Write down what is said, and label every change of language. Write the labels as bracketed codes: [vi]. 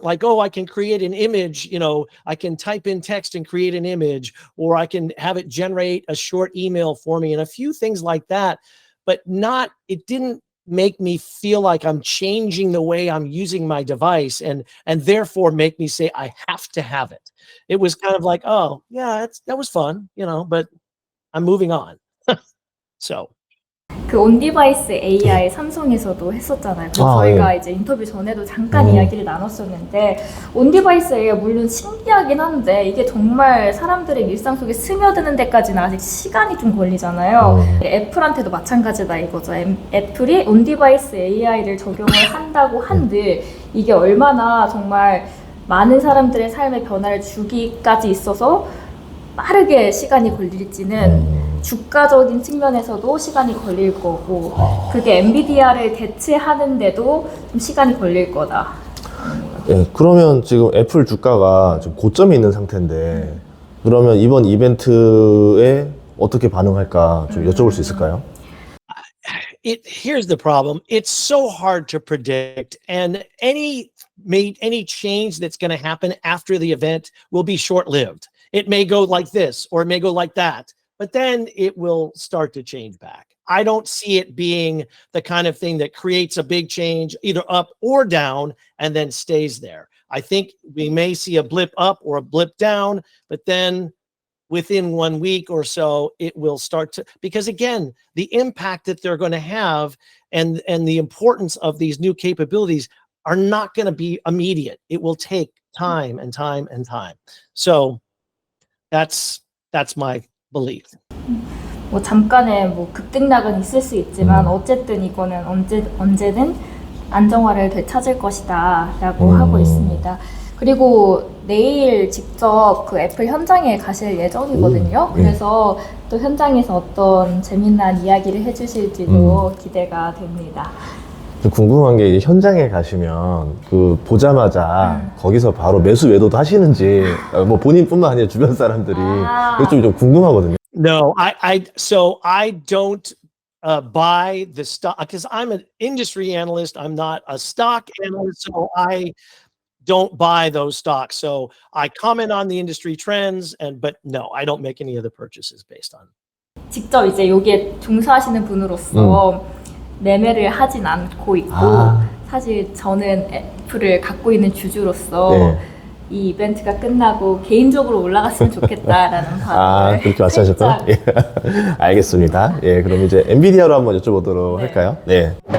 [en] Like, oh, I can create an image, I can type in text and create an image, or I can have it generate a short email for me and a few things like that, but it didn't make me feel like I'm changing the way I'm using my device and therefore make me say I have to have it. It was kind of like, oh yeah, that was fun, but I'm moving on. So. [ko] 그 온디바이스 AI 삼성에서도 했었잖아요. 그래서 저희가 이제 인터뷰 전에도 잠깐 이야기를 나눴었는데 온디바이스 AI 물론 신기하긴 한데 이게 정말 사람들의 일상 속에 스며드는 데까지는 아직 시간이 좀 걸리잖아요. 애플한테도 마찬가지다 이거죠. 애플이 온디바이스 AI를 적용을 한다고 한들 이게 얼마나 정말 많은 사람들의 삶의 변화를 주기까지 있어서 빠르게 시간이 걸릴지는 주가적인 측면에서도 시간이 걸릴 거고 그게 엔비디아를 대체하는데도 좀 시간이 걸릴 거다. 예, 그러면 지금 애플 주가가 좀 고점에 있는 상태인데 그러면 이번 이벤트에 어떻게 반응할까 좀 여쭤볼 수 있을까요? [en] Here's the problem. It's so hard to predict, and any change that's going to happen after the event will be short-lived. it may go like this or it may go like that, but then it will start to change back. I don't see it being the kind of thing that creates a big change either up or down and then stays there. I think we may see a blip up or a blip down, but then within 1 week or so, it will start to, because again, the impact that they're going to have and the importance of these new capabilities are not going to be immediate. It will take time and time and time. So that's my belief. [ko] 뭐 잠깐의 뭐 급등락은 있을 수 있지만 어쨌든 이거는 언제든 안정화를 되찾을 것이다라고 하고 있습니다. 그리고 내일 직접 그 애플 현장에 가실 예정이거든요. 그래서 또 현장에서 어떤 재미난 이야기를 해주실지도 기대가 됩니다. 좀 궁금한 게 이제 현장에 가시면 그 보자마자 거기서 바로 매수 매도도 하시는지 뭐 본인뿐만 아니라 주변 사람들이 그게 좀 궁금하거든요. [en] No, so I don't buy the stock because I'm an industry analyst. I'm not a stock analyst, so I don't buy those stocks. So I comment on the industry trends, but no, I don't make any of the purchases based on. [ko] 직접 이제 여기에 종사하시는 분으로서 매매를 하진 않고 있고 사실 저는 애플을 갖고 있는 주주로서 이 이벤트가 끝나고 개인적으로 올라갔으면 좋겠다라는 바람을 그렇게 말씀하셨구나. 예. 알겠습니다. 예, 그럼 이제 엔비디아로 한번 여쭤보도록 할까요? 네.